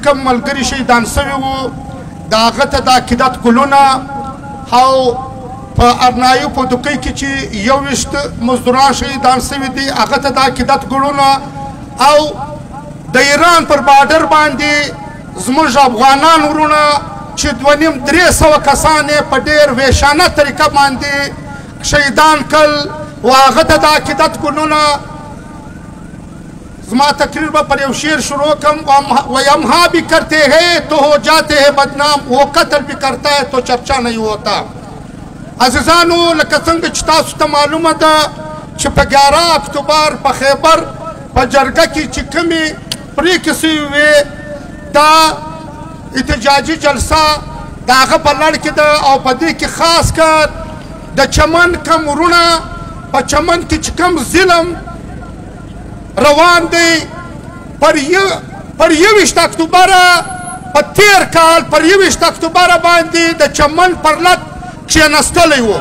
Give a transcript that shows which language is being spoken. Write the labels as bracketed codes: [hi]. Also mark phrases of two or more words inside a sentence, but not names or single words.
[ps] کوم ملګري شهیدان سوي وو د هغه ته د عقیدت ګلونه او په ارنایي په دوکۍ کې چې 21 مزدوران شهیدان سوي دي هغه ته د عقیدت ګلونه او د ایران پر بارډر باندې زموږ افغانان ورونه چې 2,500 کسان یې په ډېر ویشانه طریقه باندې شهیدان کړل و هغه ته د عقیدت ګلونه. زما تقریر به پر یو شعر شروع کړم [ur] ویمها بھی کرتے ہیں تو ہو جاتے ہیں بدنام وہ قتل بھی کرتا ہے تو چرچا نہیں ہوتا. [ps] عزیزانو لکه څنګه چې تاسو ته معلومه ده چې په 11 اکتوبر په خیبر په جرګه کې چې کومې پرېکړې سوي وې دا احتجاجي جلسه د هغه په لړ کې ده او په دې کې خاص کر د چمن کم ورونه په چمن کې چې کوم ظلم روان دی پر 21 اکتوبره په تیر کال پر 21 اکتوبره باندې د چمن پر لټ کښېنستلی و.